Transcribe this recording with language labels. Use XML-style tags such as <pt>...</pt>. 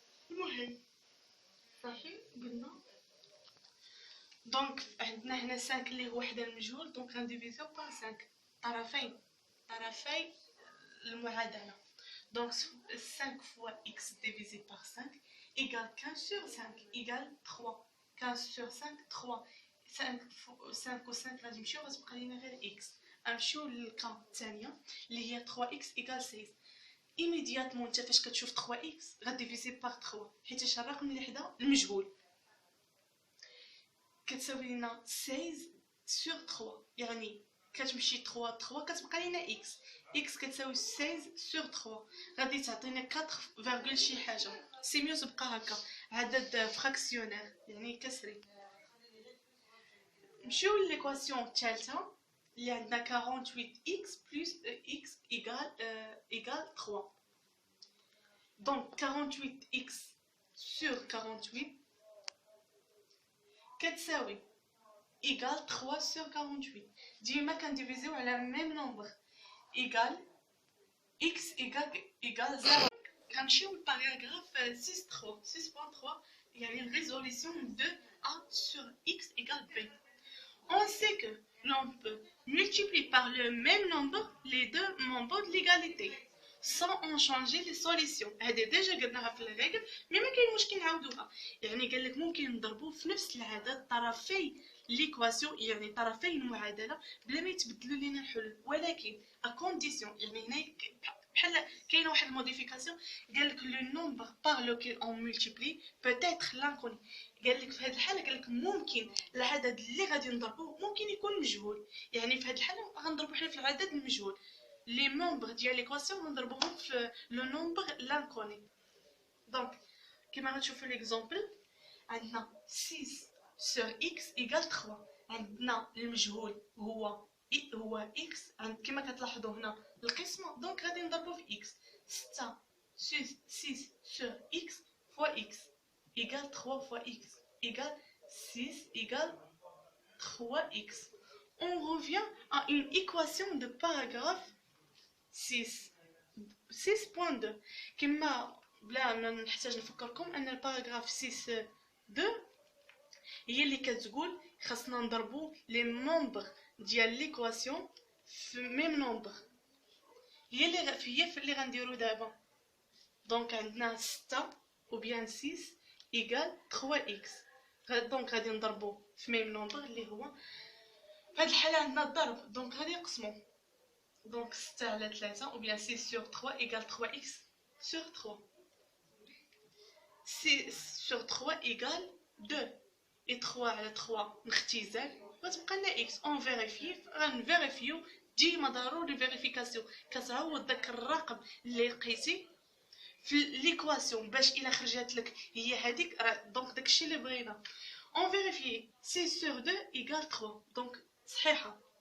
<ar>المهم صافي قلنا. دونك عندنا هنا 5 اللي هو حدا المجهول دونك غنديفيزيو بار 5 طرفي المعادله.</ar> <fr>دونك 5 فوا x divisé par 5 égale 15 sur 5 égale 3. 15 sur 5 3.</fr> <ar>5 و 5 غادي يمشيو غتبقى لينا غير x. غنمشيو للكا الثانيه اللي هي 3x égale 16. ايميدياتمون انت فاش كتشوف 3x غديفيزي بار 3 حيت الرقم اللي حدا المجهول كتساوي لنا 16 sur 3. يعني كتمشي 3 كتبقى لينا x كتساوي 16 sur 3 غادي تعطينا 4 شي حاجه. سي ميو تبقى هكا عدد فراكسيونير يعني كسري. نمشيو لليكواسيون الثالثه اللي عندنا</ar> <fr>48x plus x égale 3. دونك 48x sur 48 كتساوي égale 3 sur 48.</fr> <ar>ديما كنديفيزيو على ميم نومبر égale x égale 0. غنمشيو للباراغراف 6.3 يعني الريزوليسيون de a sur x égale b.</ar> <fr>On sait que l'on peut multiplier par le même nombre les deux membres de l'égalité sans en changer les solutions.</fr> <ar>هذه ديجا قلناها في الريغل مي ما كاين مشكل نعاودوها. يعني قال لك ممكن نضربوا في نفس العدد طرفي ليكواسيون يعني طرفي المعادله بلا ما يتبدلوا لنا الحلول ولكن ا كونديسيون. يعني هنا بحال كاينه واحد الموديفيكاسيون قال لك لو نومبر بار لوكيل اون مولتيبلي بوتيتر لانكوني. قال لك في هذه الحاله قال لك ممكن العدد اللي غادي نضربوه ممكن يكون مجهول. يعني في هذه الحاله غنضربوا حنا في العدد المجهول. لي ممبر ديال ليكواسيون غنضربوهم في لو نومبر لانكوني. دونك كيما غتشوفوا ليكزامبل عندنا 6 sur x égale 3. عندنا المجهول هو x كما كتلاحظوا هنا القسمه دونك غادي نضربو في x.</ar> <fr>6 sur x fois x égale 3 fois x égale 6 égale 3x. On revient à une équation de paragraphe 6.2</fr> <ar>كما بلا ما نحتاج نفكركم ان الباراغراف 6.2 هي اللي كتقول خاصنا نضربو لي ممبر ديال ليكواسيون في ميم نومبر. هي اللي غنديرو دابا.</ar> <fr>دونك عندنا 6 ou bien 6 égale 3x.</fr> <ar>دونك غادي نضربو في ميم نومبر اللي هو في هاد الحاله عندنا الضرب دونك غادي نقسمو.</ar> <fr>دونك 6 على 3 ou bien 6 sur 3 égale 3x sur 3. 6 sur 3 égale 2 et 3</fr> <ar>على 3 نختزل غتبقى لنا x. اون غنفيريفيو ديما ضروري فيريفيكاسيون كتعوض داك الرقم اللي لقيتي في ليكواسيون باش الا خرجت لك هي هذيك دونك داكشي اللي بغينا. اون فيريفي</ar> <fr>6 sur 2 égale 3</fr> <ar>دونك صحيحه.</ar>